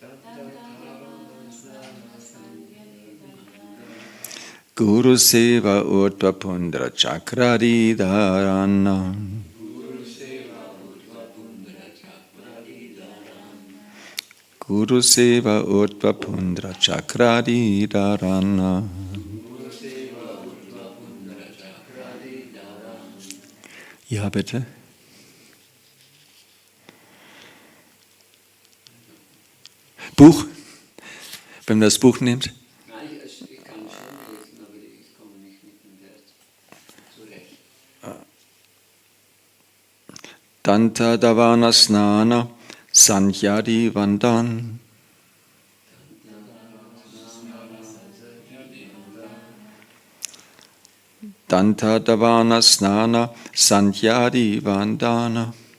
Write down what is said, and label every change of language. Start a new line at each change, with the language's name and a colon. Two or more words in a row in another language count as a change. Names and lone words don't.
Sanskrit: गुरुसेवा ऊर्ध्वपुण्ड्र चक्रादि धारणा. गुरुसेवा ऊर्ध्वपुण्ड्र चक्रादि धारणा.
German: Ja, bitte. Buch? Wenn man das Buch nimmt? Nein, ich kann schon lesen, aber ich komme nicht mit dem Wert zurecht.
Sanskrit: दन्तधावन स्नान सन्ध्यादि वन्दन. दन्तधावन स्नान सन्ध्यादि वन्दना.